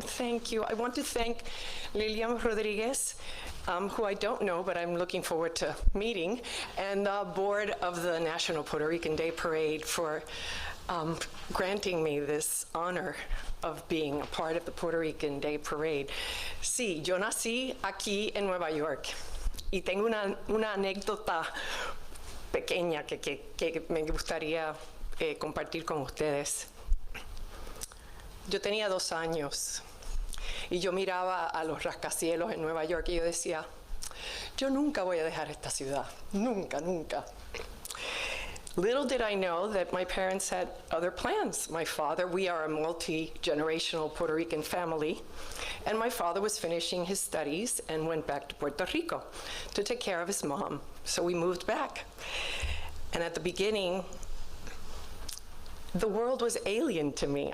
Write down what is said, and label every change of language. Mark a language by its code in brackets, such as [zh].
[en] Thank you. I want to thank Lilian Rodriguez, who I don't know, but I'm looking forward to meeting, and the board of the National Puerto Rican Day Parade for granting me this honor of being a part of the Puerto Rican Day Parade. [es] Sí, yo nací aquí en Nueva York y tengo una anécdota pequeña que me gustaría compartir con ustedes. Yo tenía 2 años y yo miraba a los rascacielos en Nueva York y yo decía, yo nunca voy a dejar esta ciudad, nunca, nunca. [en] Little did I know that my parents had other plans. My father, we are a multi-generational Puerto Rican family, and my father was finishing his studies and went back to Puerto Rico to take care of his mom. So we moved back. And at the beginning, the world was alien to me.